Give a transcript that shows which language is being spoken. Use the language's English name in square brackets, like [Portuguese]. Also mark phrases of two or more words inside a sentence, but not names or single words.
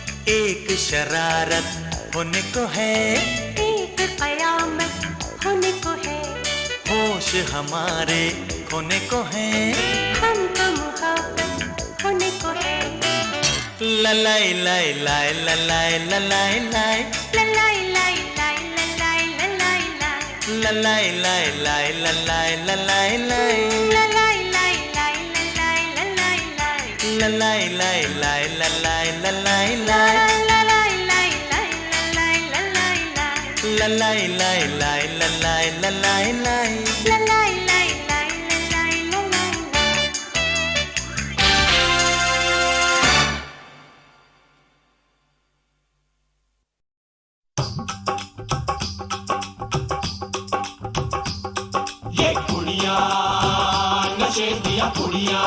[Hindi] एक शरारत होने को है, एक कयामत होने को है, होश हमारे खोने को है, हमको मुहब्बत होने को है। ललाई लाई लाई ललाई ललाई लाई ललाई लाई लाई ललाई ललाई लाई ललाई लाई लाई ललाई ललाई लाई ललाई लाई लाई ललाई ललाई लाई ललाई लाई लाई ललाई ललाई लाई ललाई लाई लाई ललाई ललाई लाई ललाई लाई लाई ललाई ललाई लाई ललाई लाई लाई ललाई ललाई लाई। [Punjabi] ये कुड़िया नशे दिया कुड़िया,